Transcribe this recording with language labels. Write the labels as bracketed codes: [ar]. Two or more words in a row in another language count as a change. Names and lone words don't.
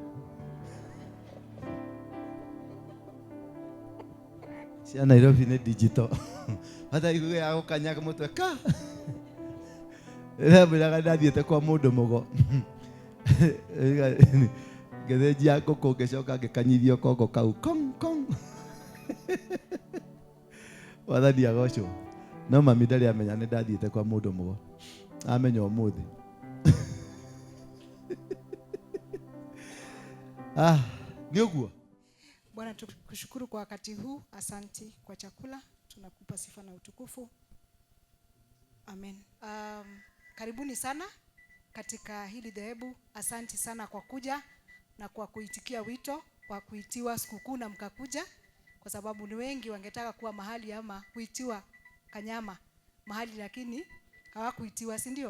[ki] cia Nairobi ni digital hata iguge ya gukanyaga mutwe ka mbiraga ndathiete kwa mundu mugo ngethenjia ngũkũ ngĩcoka ngĩkanyithio kongo kau kong kong. Wathani agocwo. No mami ndari amenya nĩ ndathiĩte kwa mũndũ mũgo. Amenya ũmũthĩ. Ni ũguo. [sw] Bwana, tukushukuru kwa wakati huu. Asanti kwa chakula. Tunakupa sifa na utukufu. Amen. Karibuni sana katika hili dhehebu. Asanti sana kwa kuja na kwa kuitikia wito wa kuitiwa sikukuu na mkakuja, kwa sababu ni wengi wangetaka kuwa mahali ama kuitiwa Kanyama mahali, lakini hawakuitiwa, si ndio?